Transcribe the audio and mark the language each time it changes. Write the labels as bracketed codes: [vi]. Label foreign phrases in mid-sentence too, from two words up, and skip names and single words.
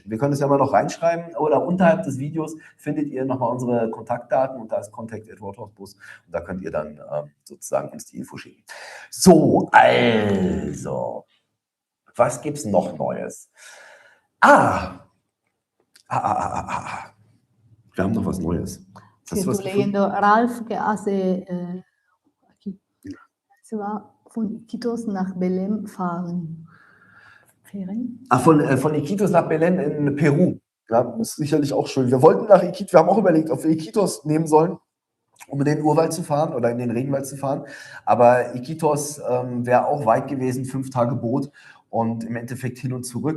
[de] Wir können das ja mal noch reinschreiben oder unterhalb des Videos findet ihr nochmal unsere Kontaktdaten und da ist Contact@Roadhouse-Bus und da könnt ihr dann sozusagen uns die Info schicken. So, also, was gibt es noch Neues? Wir haben noch was Neues. [es] Che sto leyendo Ralph che hace aquí. Se va [de] von Iquitos nach Belém fahren. Von Iquitos nach Belém in Peru. Ja, das ist sicherlich auch schön. Wir wollten nach Iquitos, wir haben auch überlegt, ob wir Iquitos nehmen sollen, um in den Urwald zu fahren oder in den Regenwald zu fahren. Aber Iquitos wäre auch weit gewesen, 5 Tage Boot und im Endeffekt hin und zurück.